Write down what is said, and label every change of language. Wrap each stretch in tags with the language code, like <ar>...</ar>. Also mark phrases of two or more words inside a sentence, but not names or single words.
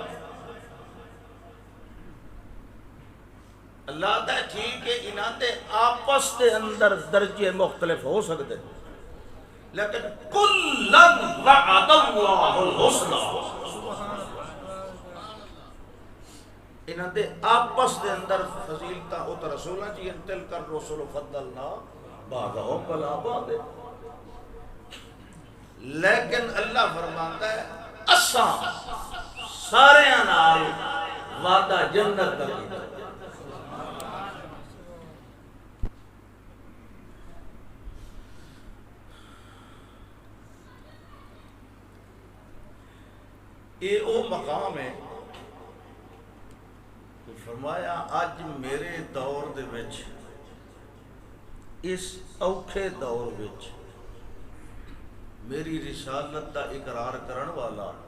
<pa>اللہ دا ٹھیک ہے انہاں دے آپس دے اندر درجے مختلف ہو سکتے لیکن</pa> <ar>کلن وعد اللہ الحسنى.</ar> <pa>انہاں دے آپس دے اندر فضیلتاں او تے رسولاں چ تل کر رسول</pa> <ar>فضلنا بعضهم علی بعض،</ar> <pa>لیکن اللہ فرماتا ہے اساں سارے نال وعدہ جنت دا کیتا۔ یہ او مقام ہے کہ فرمایا اج میرے دور دے وچ اس اوکھے دور وچ میری رسالت دا اقرار کرن والا،</pa>